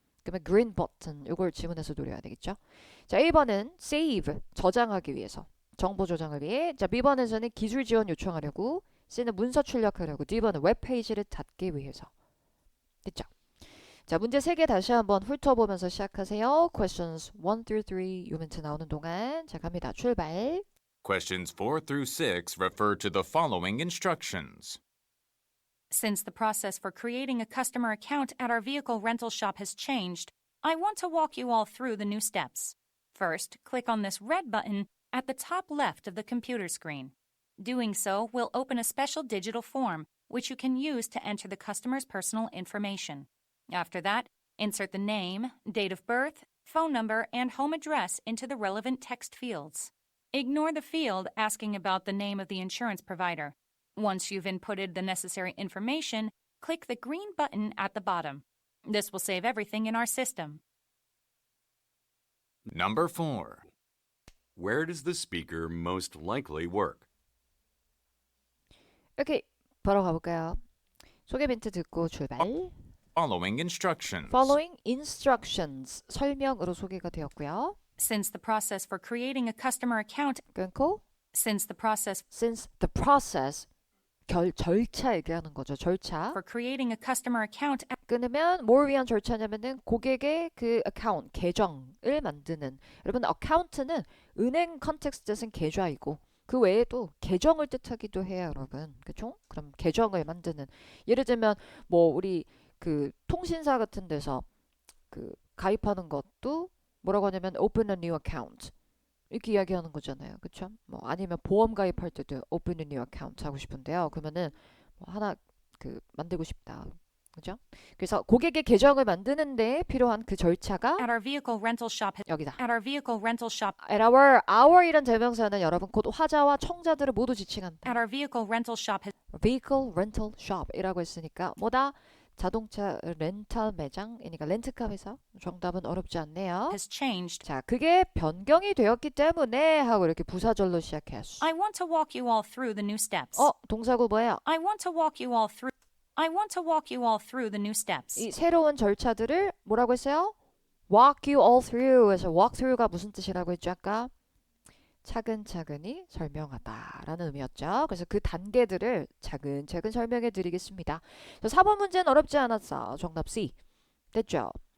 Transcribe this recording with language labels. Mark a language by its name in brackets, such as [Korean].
[Korean] 그러면 green button 이걸 지문에서 노려야 되겠죠. 자, 1번은 save, 저장하기 위해서, 정보 저장을 위해. 자, B번에서는 기술 지원 요청하려고. C는 문서 출력하려고. D번은 웹페이지를 닫기 위해서. 됐죠? 자, 문제 3개 다시 한번 훑어보면서 시작하세요. [English] Questions 1 through 3 [Korean] 이 멘트 나오는 동안 자, 갑니다. 출발. [English] Questions 4 through 6 refer to the following instructions. Since the process for creating a customer account at our vehicle rental shop has changed, I want to walk you all through the new steps. First, click on this red button at the top left of the computer screen. Doing so will open a special digital form, which you can use to enter the customer's personal information. After that, insert the name, date of birth, phone number, and home address into the relevant text fields. Ignore the field asking about the name of the insurance provider. Once you've inputted the necessary information, click the green button at the bottom. This will save everything in our system. Number 4. Where does the speaker most likely work? [Korean] 오케이, 바로 가볼까요? 소개 멘트 듣고 출발. [English] Following instructions. Following instructions [Korean] 설명으로 소개가 되었고요. [English] Since the process for creating a customer account [Korean] 끊고 [English] Since the process since the process [Korean] 절차 얘기하는 거죠. 절차. [English] for creating a customer account [Korean] 끊으면 뭘 위한 절차냐면은 고객의 그 account 계정을 만드는 여러분 account는 은행 컨텍스트에서는 계좌이고 그 외에도 계정을 뜻하기도 해요, 여러분. 그렇죠? 그럼 계정을 만드는 예를 들면 뭐 우리 그 통신사 같은 데서 그 가입하는 것도 뭐라고 하냐면 [English] open a new account [Korean] 이렇게 이야기하는 거잖아요. 그렇죠? 뭐 아니면 보험 가입할 때도 [English] open a new account [Korean] 하고 싶은데요. 그러면은 뭐 하나 그 만들고 싶다. 그죠? 그래서 고객의 계정을 만드는데 필요한 그 절차가 [English] at our vehicle rental shop [Korean] 여기다. [English] at our vehicle rental shop At our [Korean] 이란 대명사는 여러분 곧 화자와 청자들을 모두 지칭한다. [English] at our vehicle rental shop Vehicle rental shop [Korean] 이라고 했으니까 뭐다? 자동차 렌탈 매장이니까 렌트카 회사. 정답은 어렵지 않네요. [English] has changed. [Korean] 자, 그게 변경이 되었기 때문에 하고 이렇게 부사절로 시작했어. [English] I want to walk you all through the new steps. [Korean] 동사구 뭐예요? [English] I want to walk you all through the new steps. [Korean] 이 새로운 절차들을 뭐라고 했어요? [English] Walk you all through. [Korean] 해서 walk through가 무슨 뜻이라고 했죠 아까? 차근차근히 설명하다라는 의미였죠. 그래서 그 단계들을 차근차근 설명해 드리겠습니다. 4번 문제는 어렵지 않았어. 정답 C. 됐죠?